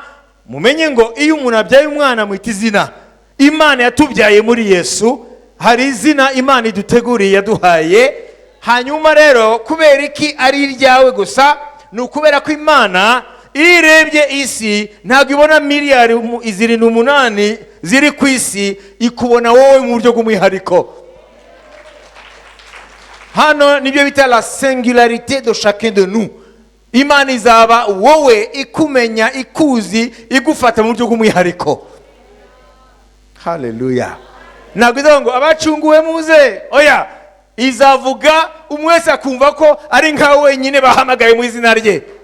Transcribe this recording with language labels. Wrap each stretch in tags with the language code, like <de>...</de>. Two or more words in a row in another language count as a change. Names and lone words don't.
<rw>Mumenye ngo iyo umuntu abyaye umwana mwita izina. Imana yatubyaye muri Yesu, hari izina Imana iduteguriye yaduhaye. Hanyuma rero kubera iki ari iryawe gusa, ni ukubera ko Imana irebye isi ntabwo ibona miliyari 8 ziri ku isi, ikubona wowe mu buryo bw'umwihariko. Hano nibyo bita</rw> <fr>la singularité de chacun de nous.</fr> <rw>Imana izaba wowe ikumenya, ikuzi, igufata mu buryo bw'umwihariko. Haleluya. Ntabwo izavuga ngo abacunguwe muze, oya, izavuga umwe wese akumva ko ari nkawe wenyine bahamagaye mu izina rye.</rw>